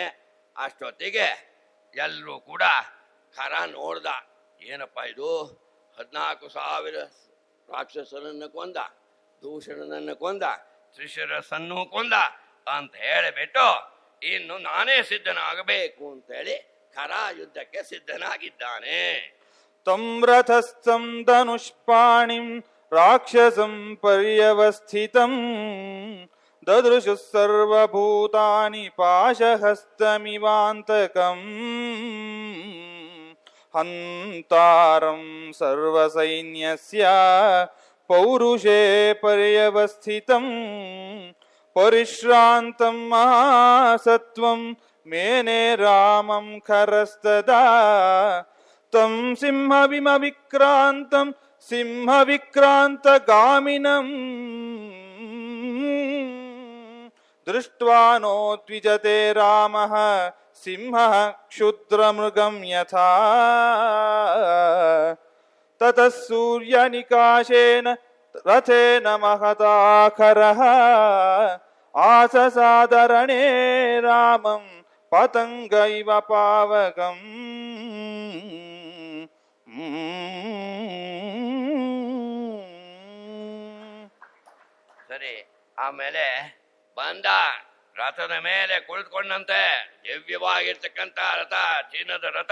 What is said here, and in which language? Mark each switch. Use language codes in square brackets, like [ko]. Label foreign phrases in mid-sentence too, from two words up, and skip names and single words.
[kn] ಅಷ್ಟೊತ್ತಿಗೆ ಎಲ್ಲರೂ ಕೂಡ ಖರ ನೋಡ್ದ, ಏನಪ್ಪ ಇದು, 14,000 ರಾಕ್ಷಸನನ್ನು ಕೊಂದ, ದೂಷಣನನ್ನು ಕೊಂದ, ತ್ರಿಶಿರಸನ್ನು ಕೊಂದ ಅಂತ ಹೇಳಿಬಿಟ್ಟು ಇನ್ನು ನಾನೇ ಸಿದ್ಧನಾಗಬೇಕು ಅಂತೇಳಿ ಖರ ಯುದ್ಧಕ್ಕೆ ಸಿದ್ಧನಾಗಿದ್ದಾನೆ. [sa] ತಂ ರಥಸ್ಥಂ ಧನುಷ್ಪಾಣಿಂ ರಾಕ್ಷಸಂ ಪರ್ಯವಸ್ಥಿತಂ ದದೃಶು ಸರ್ವಭೂತಾನಿ ಪಾಶಹಸ್ತಮಿವಾಂತಕಂ ಹಂತಾರಂ ಸರ್ವಸೈನ್ಯಸ್ಯ ಪೌರುಷೇ ಪರ್ಯವಸ್ಥಿತಂ ಪರಿಶ್ರಾಂತಂ ಮಹಾಸತ್ವಂ ಮೇನೆ ರಾಮಂ ಖರಸ್ತದಾ ತಂ ಸಿಂಹವಿಮವಿಕ್ರಾಂತಂ ಸಿಂಹವಿಕ್ರಾಂತಗಾಮಿನಂ ದೃಷ್ಟ್ವಾ ನೋದ್ವಿಜತೆ ರಾಮಃ ಸಿಂಹಃ ಕ್ಷುದ್ರಮೃಗಂ ಯಥಾ ತತಃ ಸೂರ್ಯನಿಕಾಶೇನ ರಥೇನ ಮಹತಾಖರಃ ಆಸಸಾದರಣೇ ರಾಮಂ ಪತಂಗ ಇವ ಪಾವಕಂ [kn] ಸರಿ, ಆಮೇಲೆ ಬಂದ ರಥದ ಮೇಲೆ ಕುಳಿತುಕೊಂಡಂತೆ ದಿವ್ಯವಾಗಿರ್ತಕ್ಕಂಥ ರಥ, ಚಿನ್ನದ ರಥ,